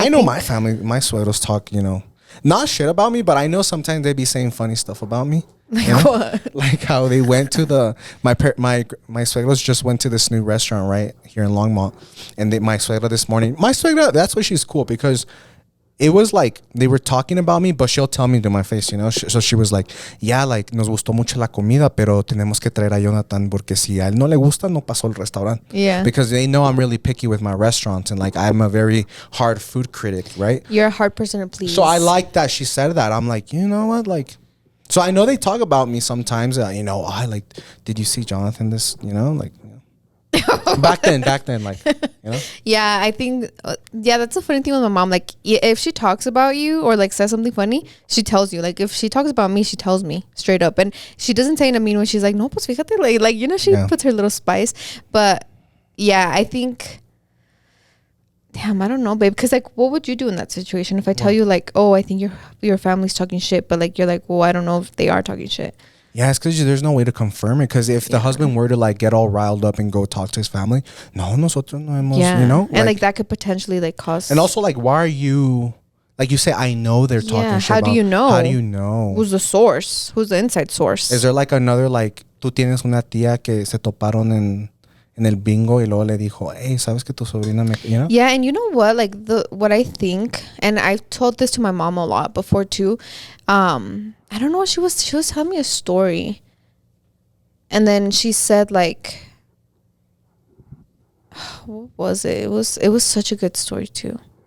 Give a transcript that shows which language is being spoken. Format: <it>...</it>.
<en>I know my family, my suegros talk, you know, not shit about me, but I know sometimes they be saying funny stuff about me. Like you know? what? Like how they went to my suegros just went to this new restaurant right here in Longmont, and my suegra this morning, that's why she's cool, because it was like they were talking about me, but she'll tell me to my face, you know. So she was like, yeah, like</en> <es>nos gustó mucho la comida, pero tenemos que traer a Jonathan porque si a él no le gusta, no pasó el restaurante.</es> <en>Yeah. Because they know I'm really picky with my restaurants, and like I'm a very hard food critic, right? You're a hard person to please. So I like that she said that. I'm like, you know what, like. So I know they talk about me sometimes. You know, I like. Did you see Jonathan? This, you know, like. You know. back then, like, you know. Yeah, I think. Yeah, that's a funny thing with my mom. Like, if she talks about you or like says something funny, she tells you. Like, if she talks about me, she tells me straight up, and she doesn't say in a mean way. She's like,</en> <es>no, pues fíjate,</es> <en>like you know, she puts her little spice. But yeah, I think. Damn, I don't know, babe. Because, like, what would you do in that situation if I tell you, like, oh, I think your family's talking shit, but, like, you're like, well, I don't know if they are talking shit. Yeah, it's because there's no way to confirm it. Because if the husband were to, like, get all riled up and go talk to his family,</en> <es>no, nosotros no hemos,</es> <en>you know? And, like, that could potentially, like, cause... And also, like, why are you... Like, you say, I know they're talking shit how do you know? How do you know? Who's the source? Who's the inside source? Is there, like, another, like,</en> <es>tú tienes una tía que se toparon en el bingo y luego le dijo, hey, ¿sabes que tu sobrina me...</es> <en>You know? Yeah, and you know what? Like, what I think, and I've told this to my mom a lot before, too. I don't know, she was telling me a story. And then she said, like... What was it? It was such a good story, too.</en>